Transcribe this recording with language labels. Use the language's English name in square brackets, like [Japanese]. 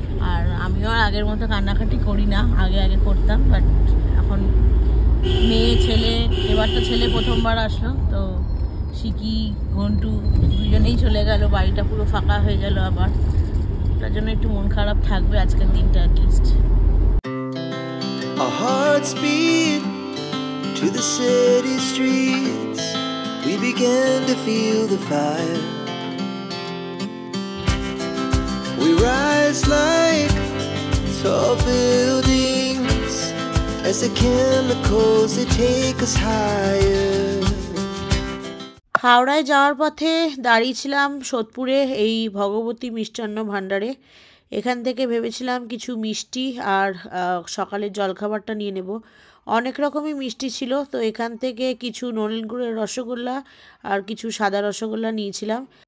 [Bangla] আর আমিও আর আগের মতো কান্নাকাটি করি না, আগে করতাম। বাট এখন মেয়ে ছেলে, এবার তো ছেলে প্রথমবার আসলো, তো শিকি ঘন্টু দুজনেই চলে গেল, বাড়িটা পুরো ফাঁকা হয়ে গেল আবার। তার জন্য একটু মন খারাপ থাকবে আজকের দিনটা at least. [English] Our hearts beat to the city streets. We began to feel the fire. We rise like tall buildings as the chemicals they take us higher. [Bangla] হাওড়ায় যাওয়ার পথে দাঁড়িয়েছিলাম সোদপুরে এই ভগবতী মিষ্টান্ন ভাণ্ডারে। এখান থেকে ভেবেছিলাম কিছু মিষ্টি আর সকালের জলখাবারটা নিয়ে নেব। অনেক রকমই মিষ্টি ছিল, তো এখান থেকে কিছু নলেন গুড়ের রসগোল্লা আর কিছু সাদা রসগোল্লা নিয়েছিলাম।